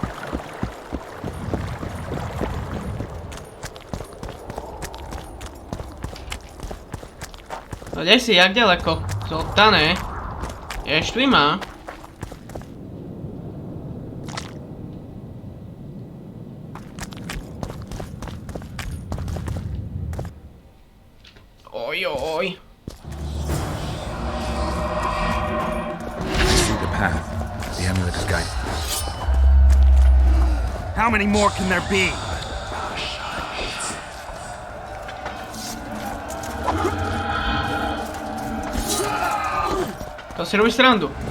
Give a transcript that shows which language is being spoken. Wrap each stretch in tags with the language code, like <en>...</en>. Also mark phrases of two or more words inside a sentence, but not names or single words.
<sk>No kde si, jak ďaleko? Zoltane. Ešte má. Oj.</sk> <en>See the path. The amulet is guided. How many more can there be?</en> <sk>To si robíš srandu.</sk>